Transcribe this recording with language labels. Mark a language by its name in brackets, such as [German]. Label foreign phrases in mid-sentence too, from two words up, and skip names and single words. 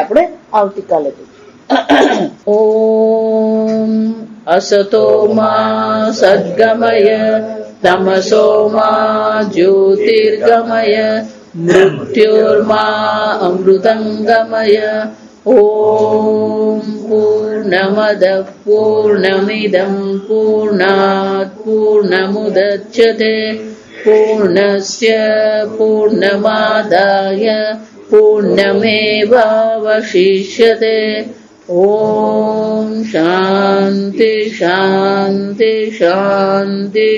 [Gujarati] આપણે આવતીકાલે [Sanskrit] ઓમ અસતો મા સદ્ગમય તમસો મા જ્યોતિર્ગમય મૃત્યુર્મા અમૃતંગમય. ઓમ પૂર્ણમદ પૂર્ણમિદં પૂર્ણાત પૂર્ણમુદચ્યતે પૂર્ણસ્ય પૂર્ણમાદાય पुण्यमेवावशिष्यते। ॐ शान्ति शान्ति शान्तिः।